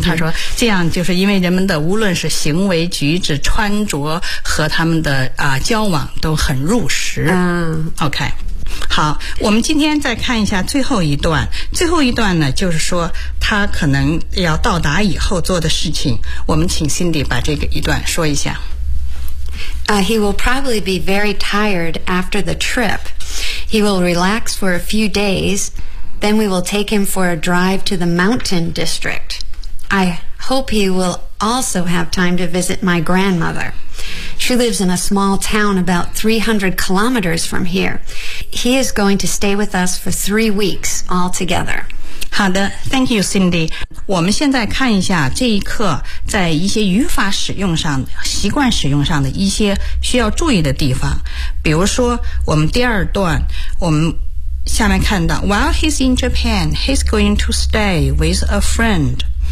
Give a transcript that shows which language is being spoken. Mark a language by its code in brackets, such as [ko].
[zh] 他说，这样就是因为人们的无论是行为举止、穿着和他们的交往都很入时。 OK, 好，我们今天再看一下最后一段。最后一段呢，就是说他可能要到达以后做的事情。我们请 Cindy 把这个一段说一下。 [en] He will probably be very tired after the trip. He will relax for a few days. Then we will take him for a drive to the mountain district. I hope he will also have time to visit my grandmother. She lives in a small town about 300 kilometers from here. He is going to stay with us for 3 weeks altogether. 好的 ,thank you, Cindy. [zh] 我们现在看一下这一课在一些语法使用上、习惯使用上的一些需要注意的地方。比如说我们第二段我们下面看到 , while he's in Japan, he's going to stay with a friend.